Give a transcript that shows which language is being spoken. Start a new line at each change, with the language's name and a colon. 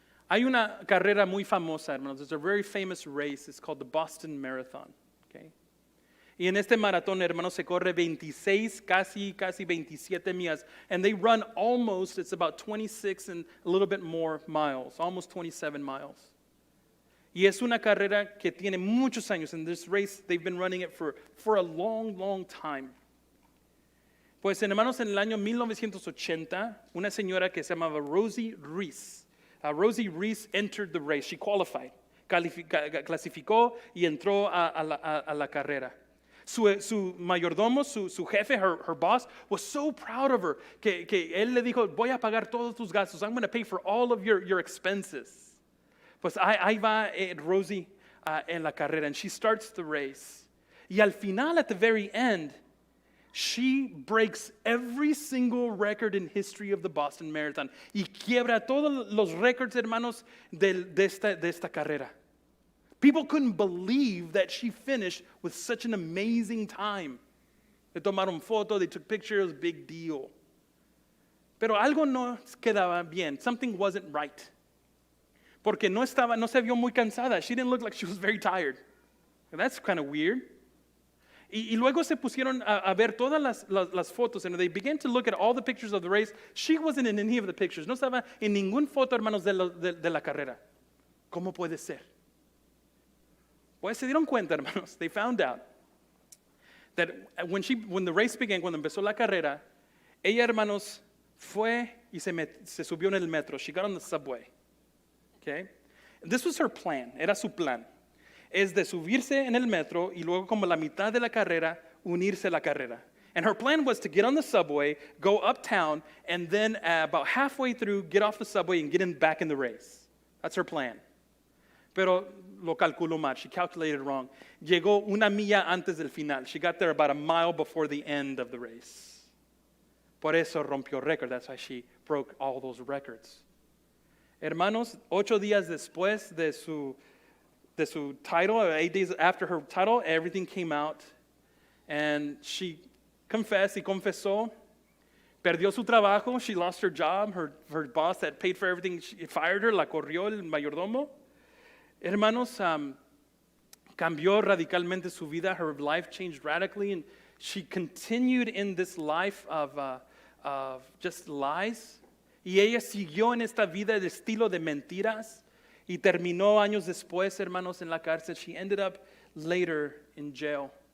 Spanish: Hay una carrera muy famosa, hermanos.
English: There's a very famous race. It's called the Boston Marathon. Okay?
Spanish: Y en este maratón, hermanos, se corre 26, casi 27 millas.
English: And they run almost, it's about 26 and a little bit more miles. Almost 27 miles.
Spanish: Y es una carrera que tiene muchos años.
English: In this race, they've been running it for a long, long time.
Spanish: Pues, hermanos, en el año 1980, una señora que se llamaba Rosie Reese.
English: Rosie Reese entered the race. She qualified.
Spanish: Clasificó y entró a la carrera. Su mayordomo, su jefe,
English: her boss, was so proud of her
Spanish: que él le dijo, voy a pagar todos tus gastos.
English: I'm going to pay for all of your expenses.
Spanish: Pues ahí va Rosie en la carrera,
English: and she starts the race.
Spanish: Y al final,
English: at the very end, she breaks every single record in history of the Boston Marathon.
Spanish: Y quiebra todos los récords, hermanos, de esta carrera.
English: People couldn't believe that she finished with such an amazing time.
Spanish: Le tomaron foto,
English: they took pictures, big deal.
Spanish: Pero algo no quedaba bien.
English: Something wasn't right.
Spanish: Porque no se vio muy cansada.
English: She didn't look like she was very tired. That's kind of weird.
Spanish: Y luego se pusieron a ver todas las fotos,
English: and they began to look at all the pictures of the race. She wasn't in any of the pictures.
Spanish: No estaba en ningún foto, hermanos, de la carrera. ¿Cómo puede ser? Pues se dieron cuenta, hermanos.
English: They found out that when the race began,
Spanish: cuando empezó la carrera, ella, hermanos, fue y se subió en el metro.
English: She got on the subway. Okay? This was her plan.
Spanish: Era su plan. Es de subirse en el metro y luego como la mitad de la carrera, unirse a la carrera.
English: And her plan was to get on the subway, go uptown, and then about halfway through, get off the subway and get back in the race. That's her plan.
Spanish: Pero lo calculó mal.
English: She calculated wrong.
Spanish: Llegó una milla antes del final.
English: She got there about a mile before the end of the race.
Spanish: Por eso rompió récord.
English: That's why she broke all those records.
Spanish: Hermanos, 8 días después de su
English: title, 8 days after her title, everything came out. And she confessed
Spanish: y confesó. Perdió su trabajo.
English: She lost her job. Her boss that paid for everything, she fired her,
Spanish: la corrió el mayordomo. Hermanos, cambió radicalmente su vida.
English: Her life changed radically, and she continued in this life of just lies.
Spanish: Y ella siguió en esta vida de estilo de mentiras y terminó años después, hermanos, en la cárcel.
English: She ended up later in jail.